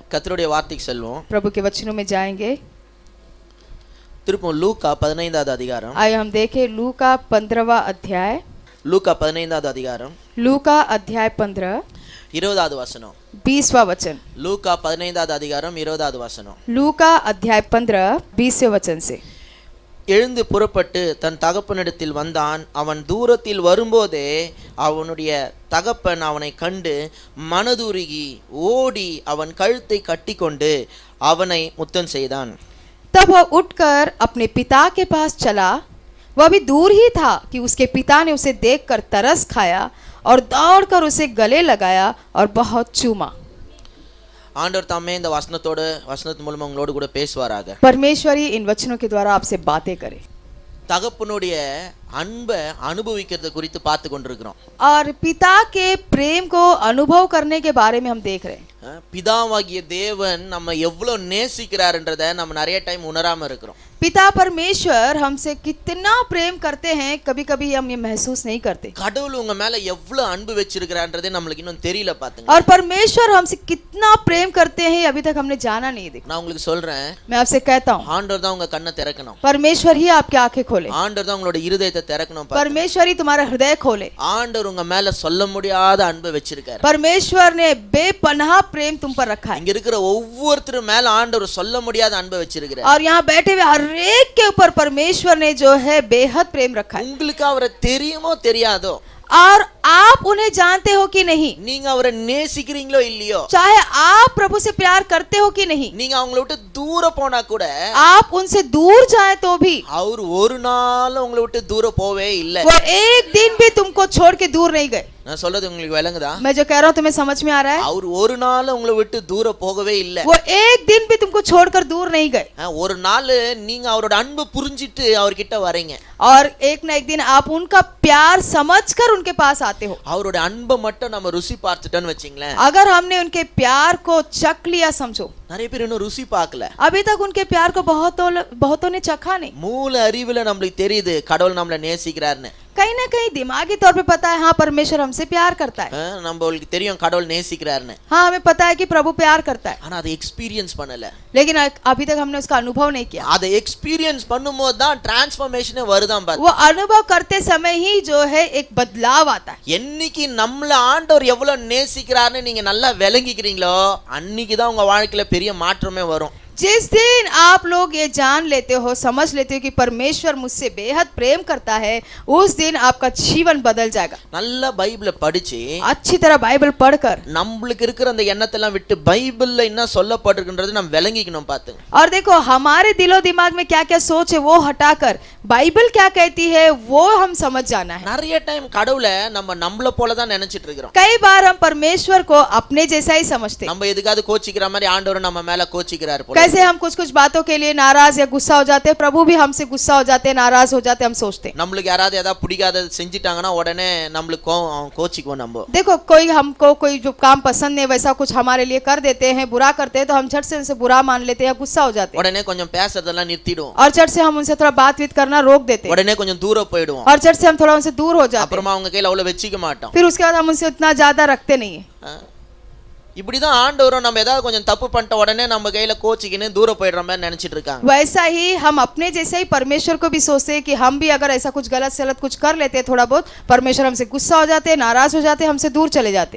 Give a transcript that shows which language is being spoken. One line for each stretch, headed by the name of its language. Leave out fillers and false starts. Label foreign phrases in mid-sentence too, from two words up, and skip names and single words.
Tamil: கர்த்தருடைய வார்த்தைக்கு செல்வோம்.
Hindi: प्रभु के वचनों में जाएंगे.
Tamil: திருப்பம் லூக்கா 15வது அதிகாரம்.
Hindi: आइए हम देखें लूका 15वां अध्याय.
Tamil: லூக்கா 15வது அதிகாரம்.
Hindi: लूका अध्याय 15
Tamil: 20வது வசனம்.
Hindi: 20वां वचन.
Tamil: லூக்கா 15வது அதிகாரம் 20வது வசனம்.
Hindi: लूका अध्याय 15 20वें वचन से.
Tamil: எழுந்து புறப்பட்டு தன் தகப்பனிடத்தில் வந்தான். அவன் தூரத்தில் வரும்போதே அவனுடைய தகப்பன் அவனை கண்டு மனதுருகி ஓடி அவன் கழுத்தை கட்டிக்கொண்டு அவனை முத்தம் செய்தான்.
Hindi: तब वह उठकर अपने पिता के पास चला. वह अभी दूर ही था कि उसके पिता ने उसे देखकर तरस खाया और दौड़कर उसे गले लगाया और बहुत चूमा.
Tamil: ஆண்டவர் தாமே இந்த வசனத்து மூலமா உங்களோடு கூட பேசுவாராக.
Hindi: परमेश्वर ही इन वचनों के द्वारा आपसे बातें करे.
Tamil: தகப்பனுடைய அன்பை அனுபவிக்கிறது குறித்து பார்த்து கொண்டிருக்கிறோம்.
Hindi: और पिता के प्रेम को अनुभव करने के बारे में हम देख रहे हैं.
Tamil: பிதாவாகிய தேவன் நம்ம எவ்வளவு நேசிக்கிறார்ன்றதை நம்ம நிறைய டைம் உணராம இருக்கிறோம்.
Hindi: पिता परमेश्वर हमसे कितना प्रेम करते हैं कभी कभी हम ये महसूस नहीं करते.
Tamil: கடவுள் உங்க மேல எவ்வளவு அன்பு வச்சிருக்கிறார்ன்றதே நம்மளுக்கு இன்னும் தெரியல பாத்துங்க.
Hindi: और परमेश्वर हमसे कितना प्रेम करते हैं अभी तक हमने जाना नहीं देखा.
Tamil: நான் உங்களுக்கு சொல்றேன்,
Hindi: मैं आपसे कहता हूँ
Tamil: ஆண்டவர் தான் உங்க கண்ணை திறக்கணும்.
Hindi: परमेश्वर ही आपकी आंखें खोले.
Tamil: ஆண்டவர் தான் உங்களோட இருதயத்தை திறக்கணும்.
Hindi: परमेश्वर ही तुम्हारा हृदय खोले.
Tamil: ஆண்டவர் உங்க மேல சொல்ல முடியாத அன்பை வச்சிருக்காரு.
Hindi: परमेश्वर ने बेपनाह प्रेम तुम पर रखा है.
Tamil: இங்க இருக்கிற ஒவ்வொருத்தரும் மேல ஆண்டவர் சொல்ல முடியாத அன்பை வச்சிருக்காரு.
Hindi: और यहाँ बैठे हुए हर एक के ऊपर परमेश्वर ने जो है बेहद प्रेम रखा है.
Tamil: உங்களுக்கு அவரை தெரியுமோ தெரியாதோ,
Hindi: और आप उन्हें जानते हो कि नहीं,
Tamil: நீங்க அவரை நேசிக்கிறீங்களோ இல்லையோ,
Hindi: चाहे आप प्रभु से प्यार करते हो कि नहीं,
Tamil: நீங்க அவங்கள விட்டு தூர போனா கூட
Hindi: आप उनसे दूर जाए तो भी
Tamil: அவர் ஒரு நாள் உங்களை விட்டு தூர போவே இல்லை.
Hindi: वो एक दिन भी तुमको छोड़ के दूर नहीं गए.
Tamil: நான் சொல்றது உங்களுக்கு விளங்குதா?
Hindi: मैं जो कह रहा हूँ तुम्हें समझ में आ रहा है?
Tamil: அவர் ஒரு நாள் உங்களை விட்டு தூர போகவே இல்லை.
Hindi: वो एक दिन भी तुमको छोड़कर दूर नहीं गए.
Tamil: ஒரு நாள் நீங்க அவரோட அன்பு புரிஞ்சிட்டு அவர்கிட்ட வரீங்க.
Hindi: और एक न एक दिन आप उनका प्यार समझकर उनके पास आते हो.
Tamil: அவரோட அன்பை மட்டும் நம்ம ருசி பார்த்துட்டோம்னு வச்சுங்களேன்.
Hindi: अगर हमने उनके प्यार को चख लिया समझो.
Tamil: நிறைய பேர் இன்னும் ருசி பார்க்கல.
Hindi: अभी तक उनके प्यार को बहुतों ने चखा नहीं.
Tamil: மூல அறிவுல நம்மளுக்கு தெரியுது கடவுள் நம்மளை நேசிக்கிறார்னு.
Hindi: कहीं ना कहीं दिमागी तौर पे पता है हाँ परमेश्वर हमसे प्यार करता है.
Tamil: நம்மளுக்கு தெரியும் கடவுள் நேசிக்கிறார்னு.
Hindi: हाँ हमें पता है कि प्रभु प्यार करता है.
Tamil: ஆனா அதை எக்ஸ்பீரியன்ஸ் பண்ணல.
Hindi: लेकिन अभी तक हमने उसका अनुभव नहीं किया.
Tamil: அதை எக்ஸ்பீரியன்ஸ் பண்ணும்போது தான் டிரான்ஸ்ஃபர்மேஷனே வருதாம் பாரு.
Hindi: वो अनुभव करते समय ही जो है एक बदलाव आता है.
Tamil: என்னைக்கு நம்மள ஆண்டவர் எவ்வளவு நேசிக்கிறார்னு நீங்க நல்லா விளங்கிக்கிறீங்களோ அன்னைக்கு தான் உங்க வாழ்க்கையில பெரிய மாற்றமே வரும்.
Hindi: जिस दिन आप लोग ये जान लेते हो, समझ लेते हो कि परमेश्वर मुझसे बेहद प्रेम करता है, उस दिन आपका जीवन बदल जाएगा.
Tamil: நல்ல பைபிளை படிச்சு
Hindi: अच्छी तरह बाइबल पढ़कर
Tamil: நம்மளுக்கு இருக்கிற அந்த எண்ணத்தெல்லாம் விட்டு பைபிள்ல என்ன சொல்லப்பட்டிருக்குன்றது நம்ம விளங்கிக்கணும் பாத்துங்க.
Hindi: और देखो हमारे दिलो दिमाग में क्या क्या सोच है वो हटाकर बाइबल क्या कहती है वो हम समझ जाना है.
Tamil: நிறைய டைம் கடவுளை நம்மள போல தான் நினைச்சிட்டு இருக்கிறோம்.
Hindi: कई बार हम परमेश्वर को अपने जैसा ही समझते हैं.
Tamil: நம்ம எதுக்காவது கோச்சிக்கிற மாதிரி ஆண்டவர் நம்ம மேல கோச்சிக்கிறார் போல.
Hindi: कैसे हम कुछ कुछ बातों के लिए नाराज या गुस्सा हो जाते हैं, प्रभु भी हमसे गुस्सा हो जाते हैं, नाराज हो जाते हैं, हम सोचते हैं.
Tamil: நம்மளுக்கு யாராவது ஏதாவது பிடிக்காத செஞ்சிட்டாங்கன்னா உடனே நம்மளுக்கு கோச்சிக்குவோம் நம்ம.
Hindi: देखो कोई हमको कोई जो काम पसंद नहीं वैसा कुछ हमारे लिए कर देते हैं, बुरा करते हैं तो हम झट से उनसे बुरा मान लेते हैं या गुस्सा हो जाते हैं.
Tamil: உடனே கொஞ்சம் பேசுறதெல்லாம் நிறுத்திடுவோம்.
Hindi: और झट से हम उनसे थोड़ा बातचीत करना रोक देते हैं.
Tamil: உடனே கொஞ்சம் தூரம் போய்டுவோம்.
Hindi: और झट से हम थोड़ा उनसे दूर हो जाते हैं.
Tamil: அப்புறமா அவங்க கையில அவ்வளவு வெச்சிக்க மாட்டோம்.
Hindi: फिर उसके बाद हम उनसे उतना ज्यादा रखते नहीं है.
Tamil: இப்படிதான் ஆண்டவரும் நம்ம ஏதாவது கொஞ்சம் தப்பு பண்ணிட்ட உடனே நம்ம கையில கோச்சிக்கின்னு தூர போயிடுற மாதிரி நினைச்சிட்டு இருக்காங்க.
Hindi: वैसा ही हम अपने जैसे ही परमेश्वर को भी सोचते हैं कि हम भी अगर ऐसा कुछ गलत सलत कुछ कर लेते हैं थोड़ा बहुत, परमेश्वर हमसे गुस्सा हो जाते हैं, नाराज हो जाते हैं, हमसे दूर चले जाते हैं.